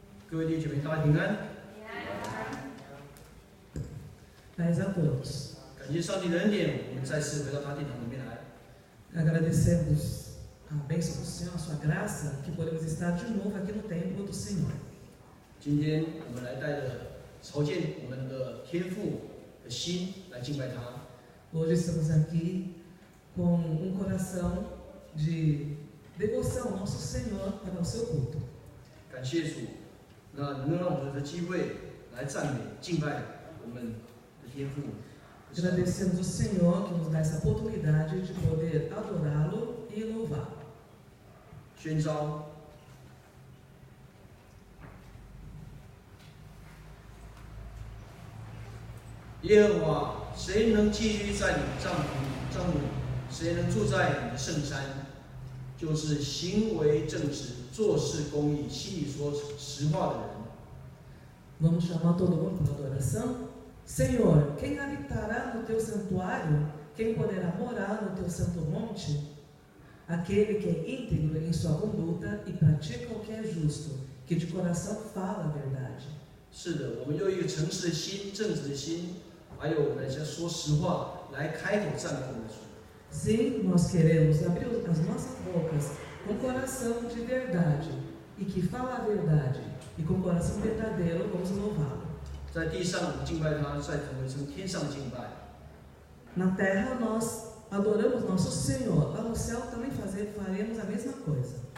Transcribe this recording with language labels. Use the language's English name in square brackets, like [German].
[Chinese] 各位弟兄姊妹，大家平安。 [Portuguese] Paz a todos. [Chinese] 感谢上帝的恩典，我们再次回到他殿堂里面来。 [Portuguese] Agradecemos a bênção do Senhor, a sua graça, que podemos estar de novo aqui no templo do Senhor. [Chinese] 今天我们来带着朝见我们的天父的心来敬拜他。 [Portuguese] Hoje estamos aqui com coração de devoção ao nosso Senhor para o seu culto. [Chinese] 感谢主，那能让我们的机会来赞美敬拜我们的天父。 [Portuguese] Agradecemos o Senhor que nos dá essa oportunidade de poder adorá-lo e louvá-lo. [Chinese] 宣召。耶和华，谁能寄居在你帐幕里？谁能住在你的圣山？就是行为正直、做事公义、心里说实话的人。 [Portuguese] Vamos chamar todo mundo para adoração? Senhor, quem habitará no teu santuário? Quem poderá morar no teu santo monte? Aquele que é íntegro em sua conduta e pratica o que é justo, que de coração fala a verdade. [Chinese] 是的，我们用一个诚实的心、正直的心，还有我们在说实话，来开口赞美我们的主。 [Portuguese] Sim, nós queremos abrir as nossas bocas com coração de verdade e que fala a verdade, e com coração verdadeiro vamos louvá-lo. [Chinese] 在地上我们敬拜他，在成为成天上敬拜。 [Portuguese] Na terra nós adoramos nosso Senhor, lá no céu também faremos a mesma coisa.